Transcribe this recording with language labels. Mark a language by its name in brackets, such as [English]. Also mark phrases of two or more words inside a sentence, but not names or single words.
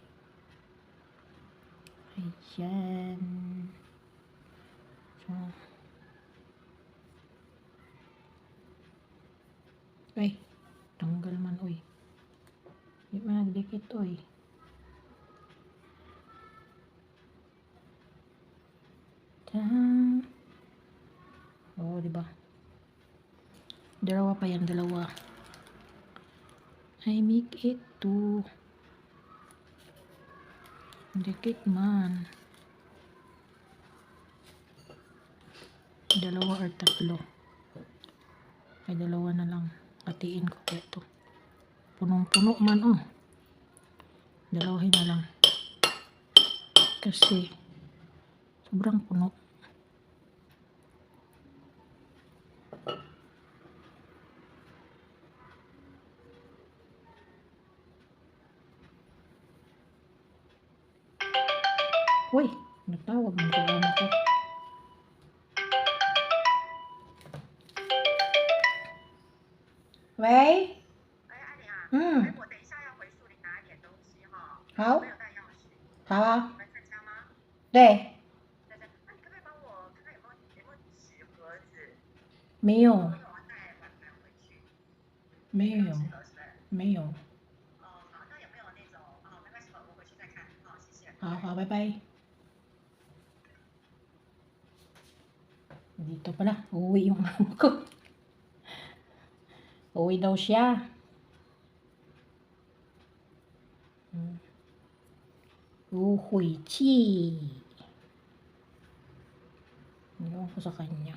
[Filipino] Ayan. So, ay, tanggal man, uy. Di man nagdikit, uy. Oo, diba? Dalawa pa yan, dalawa. [English] I make it to. [Filipino] Dikit man. Dalawa or tatlo. Ay, dalawa na lang. Hatiin ko pa ito. Punong-puno man, oh. Dalawahin na lang. Kasi, sobrang puno. Uy, natawag ng programa ko. [Chinese] 喂？嗯，好，好啊，对，没有，没有，没有。好好，拜拜。 [Filipino] Dito pala, uuwi yung amo ko. Uuwi daw siya. Uhuy chi. Ewan ko sa kanya.